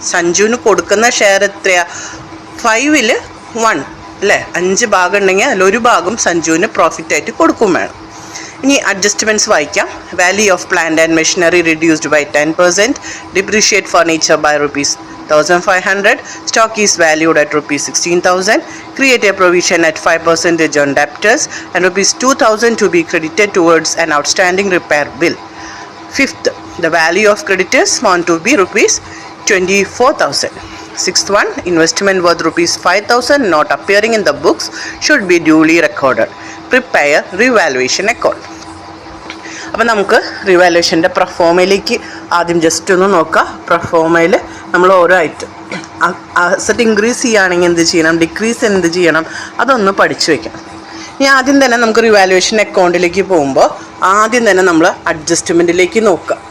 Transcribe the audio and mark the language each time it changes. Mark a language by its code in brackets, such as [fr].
[ml] സഞ്ജുവിന് കൊടുക്കുന്ന ഷെയർ എത്രയാ, 5ൽ 1 അല്ലേ, 5 ഭാഗം ഉണ്ടെങ്കിൽ അതിലൊരു ഭാഗം സഞ്ജുവിന് പ്രോഫിറ്റായിട്ട് കൊടുക്കും വേണം. ഇനി അഡ്ജസ്റ്റ്മെൻറ്റ്സ് വായിക്കാം. [en] Value of plant and machinery reduced by 10%, depreciate furniture by 1,500. Stock is valued at rupees 16,000. Create a provision at 5% on debtors and rupees 2,000 to be credited towards an outstanding repair bill. Fifth, the value of creditors amount to be rupees 24,000. Sixth one, investment worth rupees 5,000 not appearing in the books should be duly recorded. Prepare revaluation account. [ml] അപ്പോൾ നമുക്ക് റിവാലുവേഷൻ്റെ പ്രൊഫോമയിലേക്ക് ആദ്യം just ഒന്ന് നോക്കാം. പ്രൊഫോമയിൽ നമ്മൾ ഓരോ item asset increase ചെയ്യുകയാണെങ്കിൽ എന്ത് ചെയ്യണം, ഡിക്രീസ് എന്ത് ചെയ്യണം, അതൊന്ന് പഠിച്ചു വെക്കണം. ഇനി ആദ്യം തന്നെ നമുക്ക് റിവാലുവേഷൻ അക്കൗണ്ടിലേക്ക് പോകുമ്പോൾ ആദ്യം തന്നെ നമ്മൾ അഡ്ജസ്റ്റ്മെൻറ്റിലേക്ക് നോക്കുക.